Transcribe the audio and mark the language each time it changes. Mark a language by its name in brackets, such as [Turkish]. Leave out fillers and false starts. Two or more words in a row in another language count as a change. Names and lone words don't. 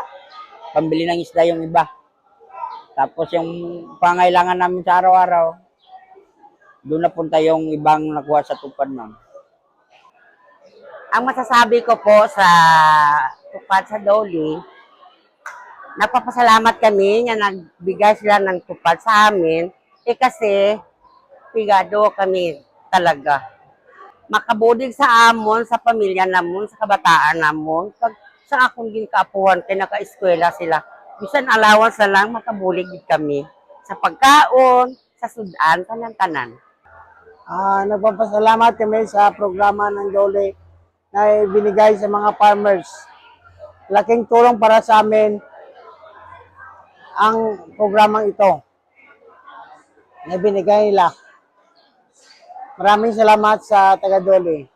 [Filipino] Pambili ng isda yung iba. Tapos, yung pangailangan namin sa araw-araw, doon napunta yung ibang nakuha sa tupad, ma'am. Ang masasabi ko po sa tupad sa Dole, napapasalamat kami na nagbigay sila ng tupad sa amin kasi pigado kami talaga. [Hiligaynon] Makabudig sa amon, sa pamilya namon, sa kabataan namon, pag sa akong ginkapuhan kay naka-eskwela sila. Bisan allowance na lang, makabulig kami sa pagkaon, sa sudan, tanan-tanan. [Filipino] Nagpapasalamat kami sa programa ng Dole na binigay sa mga farmers. Laking tulong para sa amin ang programang ito na binigay nila. Maraming salamat sa taga Dole.